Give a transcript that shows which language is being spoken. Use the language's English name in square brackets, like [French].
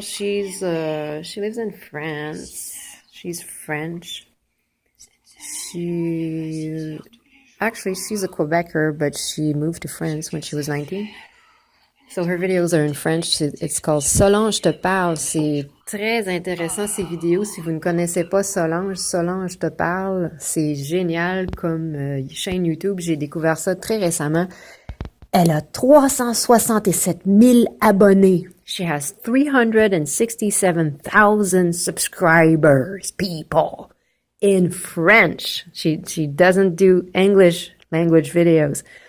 [English] She lives in France. She's French. She's a Quebecer, but she moved to France when she was 19. So her videos are in French. It's called Solange te parle. [French] C'est très intéressant ces vidéos. Si vous ne connaissez pas Solange te parle, c'est génial comme chaîne YouTube. J'ai découvert ça très récemment. Elle a 367 000 abonnés. [English] She has 367,000 subscribers, people, in French. She doesn't do English language videos.